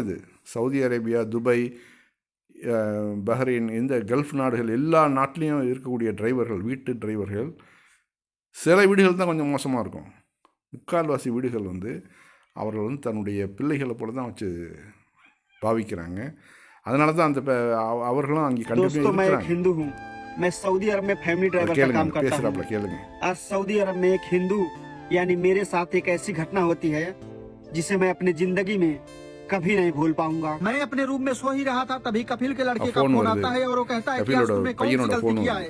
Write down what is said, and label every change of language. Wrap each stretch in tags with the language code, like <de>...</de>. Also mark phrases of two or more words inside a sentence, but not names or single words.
<ta>இது சவுதி அரேபியா, துபாய், பஹ்ரைன், இந்த கல்ஃப் நாடுகள் எல்லா நாட்டிலையும் இருக்கக்கூடிய டிரைவர்கள், வீட்டு டிரைவர்கள், சில வீடுகள் தான் கொஞ்சம் மோசமாக இருக்கும். முக்கால்வாசி வீடுகள் அவர்கள் தன்னுடைய பிள்ளைகளை போல தான் வச்சு பாவிக்கிறாங்க. அதனால தான் அந்த அவர்களும் அங்கே கண்டிப்பாக இருக்கிறாங்க.</ta> <hi>मैं सऊदी अरब में फैमिली ड्राइवर का काम करता हूँ। आज सऊदी अरब में एक हिंदू यानी मेरे साथ एक ऐसी घटना होती है जिसे मैं अपनी जिंदगी में कभी नहीं भूल पाऊंगा। मैं अपने रूम में सो ही रहा था, तभी कपिल के लड़के का फोन आता है और वो कहता है कि आज तुमने कौन सी गलती किया है?</hi>